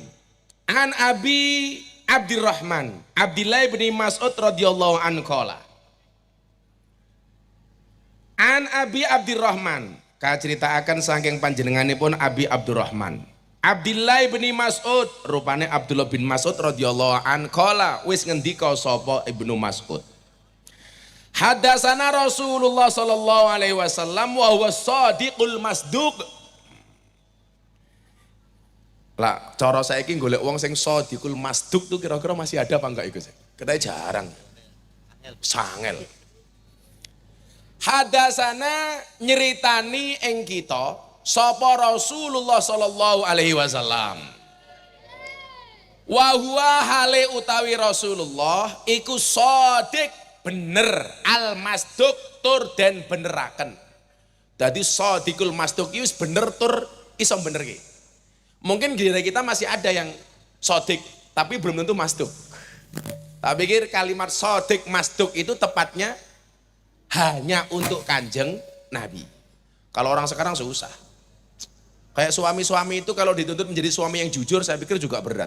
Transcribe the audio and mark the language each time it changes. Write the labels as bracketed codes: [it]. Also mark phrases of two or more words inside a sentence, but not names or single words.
[ar] عن أبي عبد الرحمن عبد الله بن مسعود رضي الله عنه قال. عن أبي عبد الرحمن, [jv] kaceritakan saking panjenenganipun Abi Abdurrahman Abdillah bin Mas'ud, rupane Abdullah bin Mas'ud [ar] رضي الله عنه قال, [jv] wis ngendika sapa Ibnu Mas'ud. [ar] حدثنا رسول الله صلى الله عليه وسلم وهو الصادق المصدوق. [jv] Lah, cara saiki golek wong sing [ar] الصادق المصدوق [jv] tuh [id] kira-kira masih ada apa enggak [jv] iku? [id] Katanya jarang. [jv] Sangel. Hadatsana nyeritani ing kita sapa Rasulullah [ar] صلى الله عليه وسلم. وهو [jv] hale utawi Rasulullah iku shadiq, bener, [ar] المصدوق [jv] tur den beneraken. Dadi [ar] الصادق المصدوق [jv] iki wis bener tur iso benerke. [id] Mungkin di kita masih ada yang shadiq tapi belum tentu masduq. Tak pikir kalimat [ar] صادق مصدوق [id] itu tepatnya hanya untuk Kanjeng Nabi. Kalau orang sekarang susah. Kayak suami-suami itu kalau dituntut menjadi suami yang jujur, saya pikir juga berat.